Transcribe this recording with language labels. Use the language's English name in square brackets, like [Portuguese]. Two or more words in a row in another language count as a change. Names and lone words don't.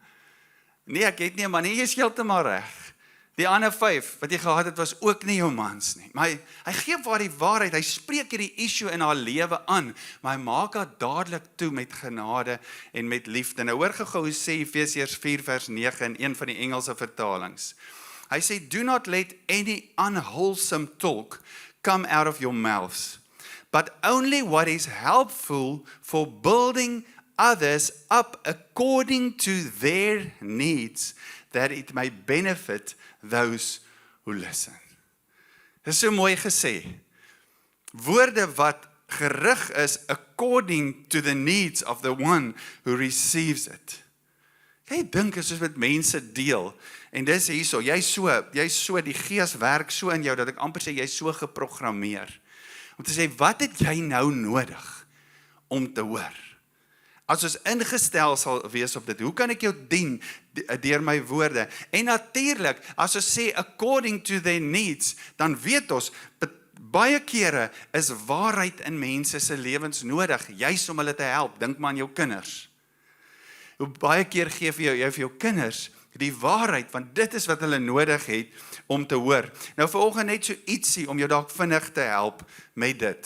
[Afrikaans] Nee, ek het nie, maar nie, jy is heeltemal reg. Die ander 5 wat jy gehad het was ook nie jou mans nie. Maar hy gee vir die waarheid, hy spreek hierdie issue in haar lewe aan, maar hy maak haar dadelik toe met genade en met liefde. Nou hoor gou hoe sê Efesiërs 4 vers 9 in een van die Engelse vertalings. Hy sê, [English] do not let any unwholesome talk come out of your mouths, but only what is helpful for building others up according to their needs, that it may benefit those who listen. [Afrikaans] Dit is so mooi gesê. Woorde wat gerig is [English] according to the needs of the one who receives it. [Afrikaans] Jy dink as ons met mense deel, en dis hierso, jy so, die gees werk so in jou, dat ek amper sê, jy so geprogrammeer, om te sê, wat het jy nou nodig om te hoor? As ons ingestel sal wees op dit, hoe kan ek jou dien deur my woorde? En natuurlik, as ons sê [English] according to their needs, [Afrikaans] dan weet ons, baie kere is waarheid in mense se lewens nodig, juis om hulle te help. Dink maar aan jou kinders. Hoe baie keer gee jy vir jou kinders die waarheid, want dit is wat hulle nodig het om te hoor. Nou vanoggend net so ietsie om jou dalk vinnig te help met dit.